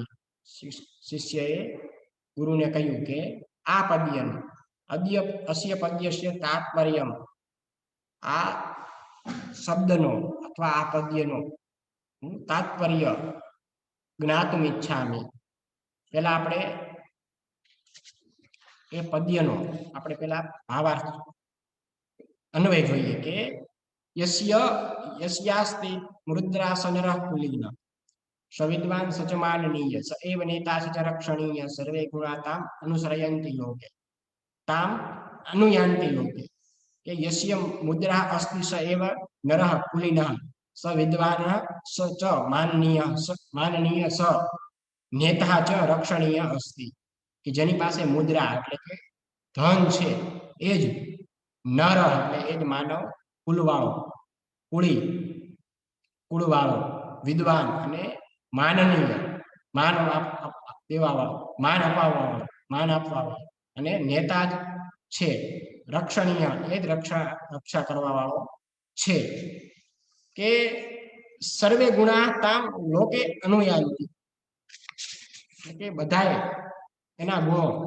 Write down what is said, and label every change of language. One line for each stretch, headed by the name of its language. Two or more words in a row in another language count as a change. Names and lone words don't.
Gujarati: શિષ્યએ ગુરુને કહ્યું કે આ પદ્યનું
Sanskrit: અસ્ય પદ્યસ્ય તાત્પર્યમ,
Gujarati: આ શબ્દનો અથવા આ પદ્યનો તાત્પર્ય
Sanskrit: જ્ઞાતુમ ઈચ્છામિ.
Gujarati: પેલા આપણે એ પદ્યનો આપણે પેલા ભાવાર્થ અન્વય જોઈએ કે
Sanskrit: યસ્યાસ્તિ મુદ્રા સનરઃ કુલીન, सविद्वान् स च माननीय स एव नेता स च रक्षणीय सर्वे गुणा ताम् अनुसरन्ति लोके ताम् अनुयान्ति लोके कि यस्य मुद्रा अस्ति स एव नरः कुलीनः स विद्वानः स च माननीय स नेता च रक्षणीय अस्ति कि
Gujarati: જેની પાસે મુદ્રા એટલે કે ધન છે એ જ નર એટલે એ જ માનવ કુલવાળો કુળી કુળવાળો વિદ્વાન અને માનનીય માન દેવાવાળો માન અપાવવાવાળો માન આપવાવાળો અને નેતા જ છે રક્ષણીય એ જ રક્ષા કરવાવાળો છે કે
Sanskrit: સર્વે ગુણા તામ લોકે અનુયાન્તિ
Gujarati: કે બધાએ એના ગુણો